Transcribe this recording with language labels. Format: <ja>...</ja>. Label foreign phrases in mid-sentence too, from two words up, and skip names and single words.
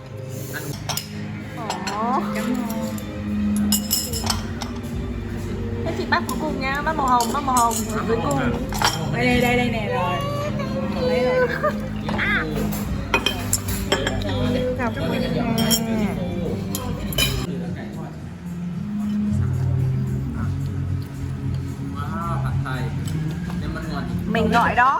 <vi>thế chị bắt cuối cùng nha, bắt màu hồng ở dưới cùng. Đây nè rồi. Lấy rồi. Cảm ơn nha.</vi> <th>Wow,ผัดไทยเนี่ยมันงอน</th> <vi>Mình gọi đó.</vi>